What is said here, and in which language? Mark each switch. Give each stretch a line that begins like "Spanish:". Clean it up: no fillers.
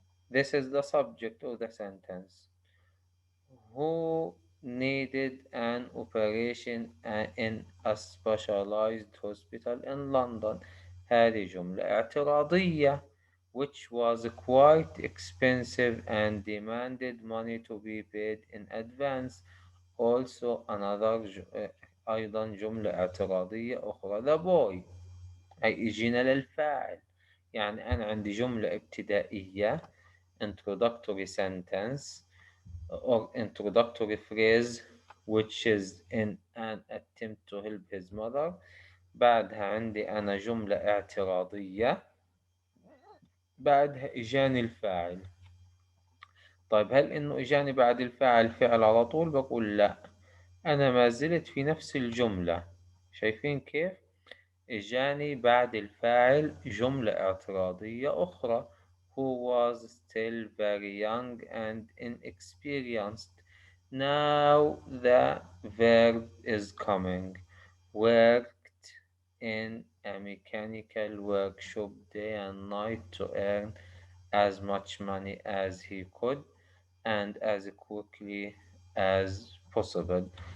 English: This is the subject of the sentence. Who needed an operation in a specialized hospital in London.
Arabic: هذه جملة اعتراضية,
English: which was quite expensive and demanded money to be paid in advance. Also another
Arabic: أيضا جملة اعتراضية أخرى.
English: The boy.
Arabic: أي إجينا للفاعل. يعني أنا عندي جملة ابتدائية,
English: introductory sentence or introductory phrase, which is in an attempt to help his mother.
Arabic: بعدها عندي أنا جملة اعتراضية, بعدها إجاني الفاعل. طيب هل إنه إجاني بعد الفاعل فعل على طول؟ بقول لا، أنا ما زلت في نفس الجملة. شايفين كيف؟ إجاني بعد الفاعل جملة اعتراضية أخرى.
English: who was still very young and inexperienced. Now the verb is coming. Worked in a mechanical workshop day and night to earn as much money as he could and as quickly as possible.